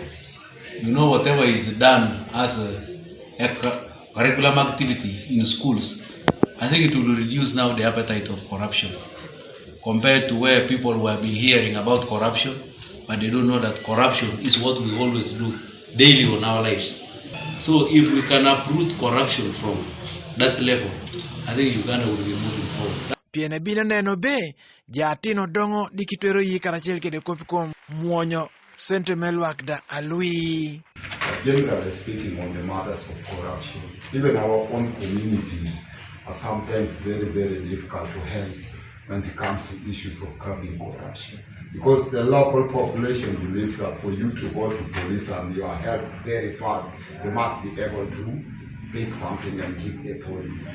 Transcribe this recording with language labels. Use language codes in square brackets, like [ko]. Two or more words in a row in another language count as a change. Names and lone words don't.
[en] You know, whatever is done as a curriculum activity in schools, I think it will reduce now the appetite of corruption compared to where people were been hearing about corruption, but they don't know that corruption is what we always do daily on our lives. So if we can uproot corruption from that level, I think Uganda will be moving forward. [laj] Piene bina neno be, jatino dongo dikitwero yi karachel kede kopikom muonyo sente melwak da alui. [en] Generally speaking, on the matters of corruption, even our own communities are sometimes very, very difficult to help when it comes to issues of curbing corruption. Because the local population believes that for you to go to police and you are helped very fast, you must be able to pick something and give the police.